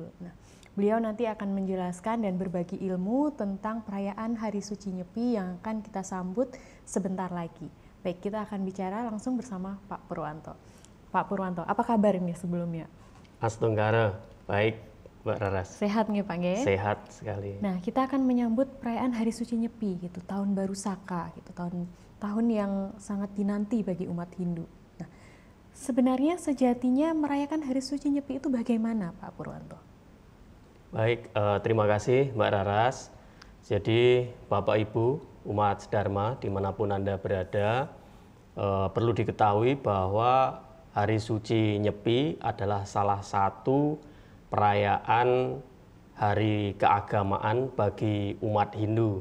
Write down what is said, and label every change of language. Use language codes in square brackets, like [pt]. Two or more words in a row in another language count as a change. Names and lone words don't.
[id] Nah, beliau nanti akan menjelaskan dan berbagi ilmu tentang perayaan Hari Suci Nyepi yang akan kita sambut sebentar lagi. Baik, kita akan bicara langsung bersama Pak Purwanto. Pak Purwanto, apa kabar ini sebelumnya? Astenggara, baik Mbak Raras. Sehat nggih Pak nggih? Sehat sekali. Nah, kita akan menyambut perayaan Hari Suci Nyepi gitu, tahun baru Saka gitu, tahun yang sangat dinanti bagi umat Hindu. Nah, sebenarnya sejatinya merayakan Hari Suci Nyepi itu bagaimana Pak Purwanto? Baik, terima kasih Mbak Raras. Jadi Bapak Ibu umat Dharma dimanapun Anda berada, perlu diketahui bahwa Hari Suci Nyepi adalah salah satu perayaan hari keagamaan bagi umat Hindu.